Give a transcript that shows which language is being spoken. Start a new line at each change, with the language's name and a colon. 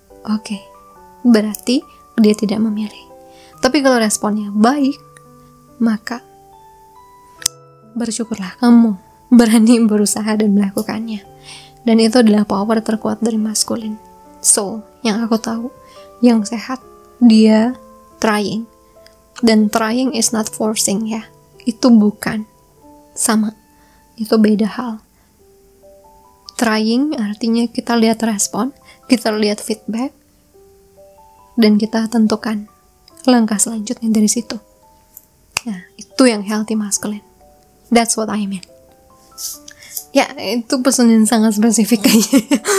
Indonesian: Oke, berarti dia tidak memilih. Tapi kalau responnya baik, maka bersyukurlah kamu berani berusaha dan melakukannya. Dan itu adalah power terkuat dari maskulin. So, yang aku tahu, yang sehat, dia trying.
English: Dan trying is not forcing ya.
Indonesian: Itu bukan sama. Itu beda hal. Trying artinya kita lihat respon, kita lihat feedback, dan kita tentukan langkah selanjutnya dari situ. Nah, itu yang healthy masculine.
English: That's what I mean.
Indonesian: Ya, itu pesan yang sangat spesifik kayaknya.